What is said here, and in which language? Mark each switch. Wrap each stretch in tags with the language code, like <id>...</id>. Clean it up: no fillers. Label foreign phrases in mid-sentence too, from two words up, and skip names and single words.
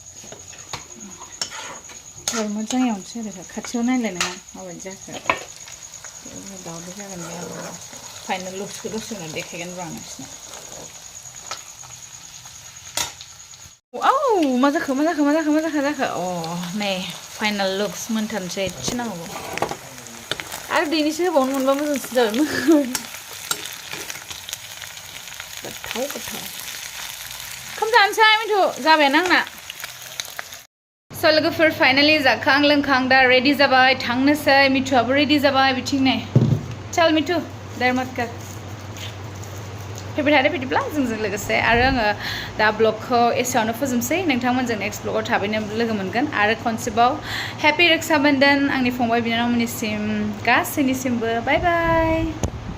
<brx>मोजां एवनोसै आरो खाथियाव नायलाय नोङो माबायदि जाखो दावदै जागोन बे आरो</brx> <en>final looks</en> <brx>दसे उनाव देखायगोन र' आं नोंसिनो मा जाखो अ नै</brx> <en>final looks</en> <brx>मोनथारनोसै एसे नांगौ आरो दैनैसो होबावनो मोनबा मोजांसिन जाबायमोन गोथाव ओंखाम जानोसै मिथु जाबायानो आंना लोगोफोर फाइनालि जाखां लोंखां दा रेडि जाबाय थांनोसै मिथुआबो रेडि जाबाय बिथिं नै</brx> <hi>चल मिथु देर मत कर</hi> <brx>फैबाय थादो बिदिब्ला जोंजों लोगोसे आरो आङो दा ब्लगखौ एसेयावनो फोजोबसै नोंथांमोनजों नेक्स्ट ब्लगाव थाबैनो लोगो मोनगोन आरो खनसेबाव हेपि रक्षाबन्धन आंनि फंबाय बिनानावमोननिसिम गासैनिसिमबो</brx> <en>bye bye</en>